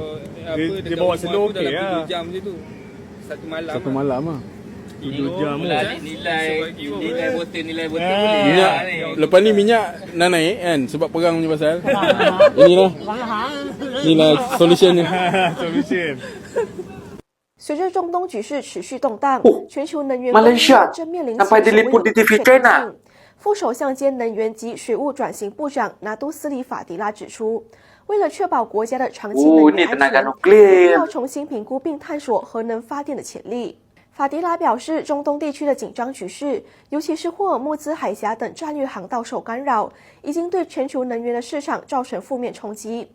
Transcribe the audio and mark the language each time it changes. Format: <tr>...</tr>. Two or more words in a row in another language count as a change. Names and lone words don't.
<ms>dia bawa slow okey lah. 7 jam je tu. Satu malam lah. 7 jam lah. Nilai botol Minyak, lepas ni minyak nak naik kan sebab perang punya pasal. Inilah solution ni. Solution.</ms> <zh>随着中东局势持续动荡，全球能源 Malaysia 正面临</zh> <ms>sampai diliput di TV China。</ms> <zh>副首相兼能源及水务转型部长拿督斯里法迪拉指出，为了确保国家的长期能源安全，必要重新评估并探索核能发电的潜力。法迪拉表示，中东地区的紧张局势，尤其是霍尔木兹海峡等战略航道受干扰，已经对全球能源的市场造成负面冲击。</zh>